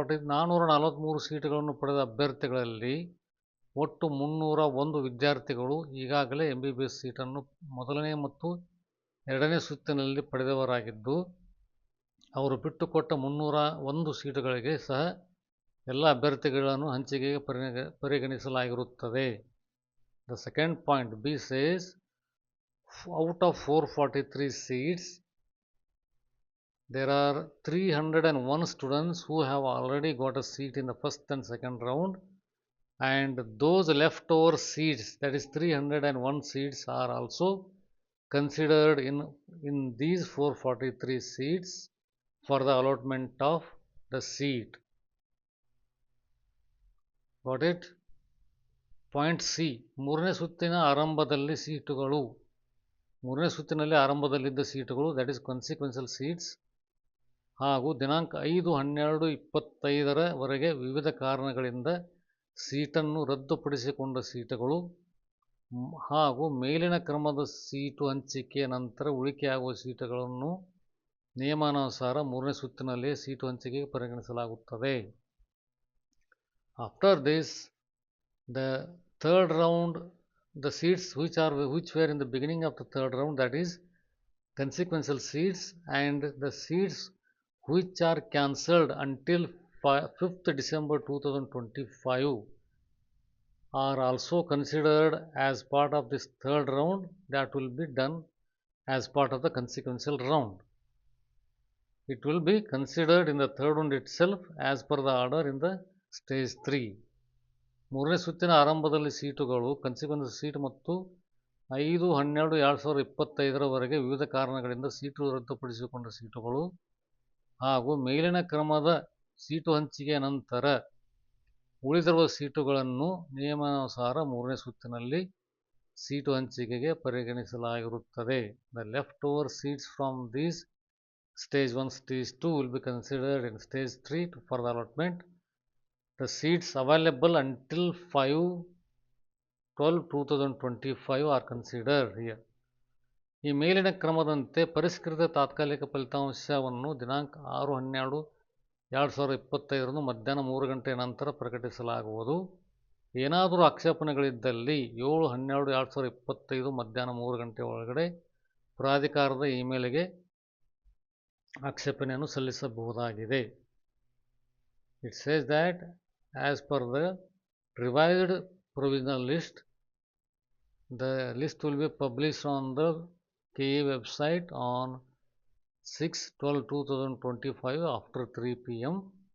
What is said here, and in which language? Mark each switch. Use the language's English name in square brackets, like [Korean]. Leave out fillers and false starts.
[Kannada] 443 ಸೀಟುಗಳನ್ನು ಪಡೆದ ಅಭ್ಯರ್ಥಿಗಳಲ್ಲಿ ಒಟ್ಟು 301 ವಿದ್ಯಾರ್ಥಿಗಳು ಈಗಾಗಲೇ MBBS ಸೀಟನ್ನು ಮೊದಲನೇ ಮತ್ತು ಎರಡನೇ ಸುತ್ತಿನಲ್ಲಿ ಪಡೆದವರಾಗಿದ್ದು, ಅವರು ಬಿಟ್ಟುಕೊಟ್ಟ 301 ಸೀಟುಗಳಿಗೆ ಸಹ ಎಲ್ಲ ಅಭ್ಯರ್ಥಿಗಳನ್ನು ಹಂಚಿಕೆಗೆ ಪರಿಗಣಿಸಲಾಗಿರುತ್ತದೆ. [English] The second point B says, out of 443 seats, there are 301 students who have already got a seat in the first and second round, and those leftover seats, that is 301 seats, are also considered in these 443 seats for the allotment of the seat. Got it? [Kannada] Point C, ಮೂರನೇ ಸುತ್ತಿನ ಆರಂಭದಲ್ಲಿ ಸೀಟುಗಳು, ಮೂರನೇ ಸುತ್ತಿನಲ್ಲಿ ಆರಂಭದಲ್ಲಿದ್ದ ಸೀಟುಗಳು, [English] that is consequential seats, [Kannada] ಹಾಗೂ ದಿನಾಂಕ 5/12/25 ವಿವಿಧ ಕಾರಣಗಳಿಂದ ಸೀಟನ್ನು ರದ್ದುಪಡಿಸಿಕೊಂಡ ಸೀಟುಗಳು ಹಾಗೂ ಮೇಲಿನ ಕ್ರಮದ ಸೀಟು ಹಂಚಿಕೆಯ ನಂತರ ಉಳಿಕೆಯಾಗುವ ಸೀಟುಗಳನ್ನು ನಿಯಮಾನುಸಾರ ಮೂರನೇ ಸುತ್ತಿನಲ್ಲಿ ಸೀಟು ಹಂಚಿಕೆಗೆ ಪರಿಗಣಿಸಲಾಗುತ್ತದೆ. [English] After this, the third round, the seats which were in the beginning of the third round, that is consequential seats, and the seats which are cancelled until 5th December 2025 are also considered as part of this third round. That will be done as part of the consequential round. It will be considered in the third round itself as per the order in the stage 3. [Kannada] ಮೂರನೇ ಸುತ್ತಿನ ಆರಂಭದಲ್ಲಿ ಸೀಟುಗಳು consequence seat ಮತ್ತು 5/12/2025 ವಿವಿಧ ಕಾರಣಗಳಿಂದ seat ರದ್ದುಪಡಿಸಿಕೊಂಡ ಸೀಟುಗಳು ಹಾಗೂ ಮೇಲಿನ ಕ್ರಮದ ಸೀಟು ಹಂಚಿಕೆಯ ನಂತರ ಉಳಿದಿರುವ ಸೀಟುಗಳನ್ನು ನಿಯಮಾನುಸಾರ ಮೂರನೇ ಸುತ್ತಿನಲ್ಲಿ ಸೀಟು ಹಂಚಿಕೆಗೆ ಪರಿಗಣಿಸಲಾಗಿರುತ್ತದೆ. [English] The leftover seats from these stage 1, stage 2 will be considered in stage 3 for the allotment. The seats available until 5/12/2025 are considered here. [Kannada] ಈ ಮೇಲಿನ ಕ್ರಮದಂತೆ ಪರಿಷ್ಕೃತ ತಾತ್ಕಾಲಿಕ ಫಲಿತಾಂಶವನ್ನು ದಿನಾಂಕ 6/12/2025 ಮಧ್ಯಾಹ್ನ 3 ಗಂಟೆಯ ನಂತರ ಪ್ರಕಟಿಸಲಾಗುವುದು. ಏನಾದರೂ ಆಕ್ಷೇಪಣೆಗಳಿದ್ದಲ್ಲಿ 7/12/2025 ಮಧ್ಯಾಹ್ನ 3 ಗಂಟೆ ಒಳಗಡೆ ಪ್ರಾಧಿಕಾರದ ಇಮೇಲ್ಗೆ ಆಕ್ಷೇಪಣೆಯನ್ನು ಸಲ್ಲಿಸಬಹುದಾಗಿದೆ. [English] It says that as per the revised provisional list, the list will be published on the KE website on 6/12/2025 after 3 p.m.